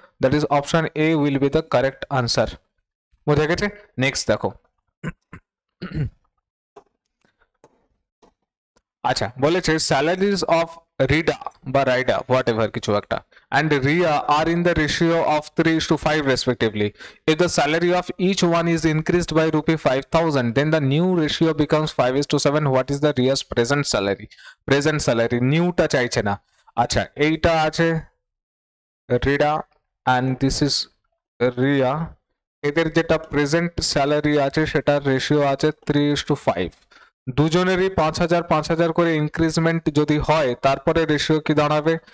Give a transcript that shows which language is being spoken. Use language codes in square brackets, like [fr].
[en] That is option A will be the correct answer. [bn] বোঝা গেছে? Next দেখো। আচ্ছা, বলেছে [en] salaries of রিডা বা রাইডা হোয়াট এভার [bn] কিছু একটা [en] and Ria are in the ratio of 3:5 respectively. If the salary of each one is increased by rupee 5,000, then the new ratio becomes 5:7. What is the Ria's present salary? Present salary new [bn] টা চাইছে না। আচ্ছা, এইটা আছে read a [en] and this is [bn] Riya, এদের যেটা present salary আছে সেটার রেশিও আছে 3:5। দুজনেরই 5,000 করে ইনক্রিজমেন্ট যদি হয় তারপরে রেশিও কি দাঁড়াবে?